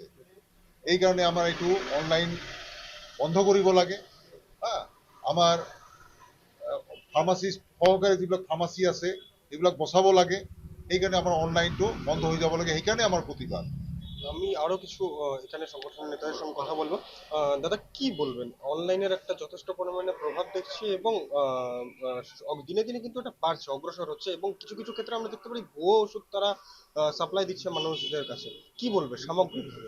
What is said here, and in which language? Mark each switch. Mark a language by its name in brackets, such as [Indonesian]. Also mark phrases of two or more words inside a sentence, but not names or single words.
[Assamese] এই কাৰণে আমাৰ এইটো অনলাইন বন্ধ কৰিব লাগে। আমাৰ ফাৰ্মাচী সহকাৰে যিবিলাক ফাৰ্মাচী আছে এইবিলাক বচাব লাগে। সেইকাৰণে আমাৰ অনলাইনটো বন্ধ হৈ যাব লাগে। সেইকাৰণে আমাৰ প্ৰতিবাদ। [Bangla] আমি আরো কিছু এখানে সংগঠনের নেতাদের সঙ্গে কথা বলবো। দাদা, কি বলবেন? অনলাইনের একটা যথেষ্ট পরিমাণে প্রভাব দেখছি এবং দিনে দিনে কিন্তু এটা বাড়ছে, অগ্রসর হচ্ছে এবং কিছু কিছু ক্ষেত্রে আমরা দেখতে পারি ভুয়ো ওষুধ তারা সাপ্লাই দিচ্ছে মানুষদের কাছে। কি বলবে সামগ্রিকভাবে?